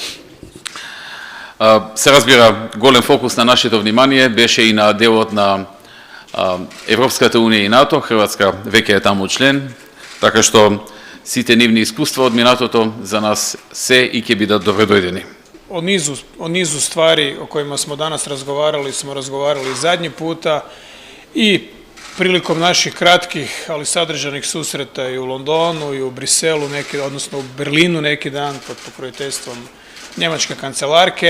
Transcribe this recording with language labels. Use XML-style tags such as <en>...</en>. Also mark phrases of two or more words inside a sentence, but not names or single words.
<mk>Се разбира, голем фокус на нашето внимание беше и на делот на Европската Унија и НАТО. Хрватска веќе е таму член, така што сите нивни искуства од минатото за нас се и ќе бидат добредојдени.</mk> <hr>O nizu stvari o kojima smo danas razgovarali zadnji puta i prilikom naših kratkih, ali sadržanih susreta i u Londonu i u Briselu, odnosno u Berlinu neki dan pod pokroviteljstvom njemačke kancelarke.</hr>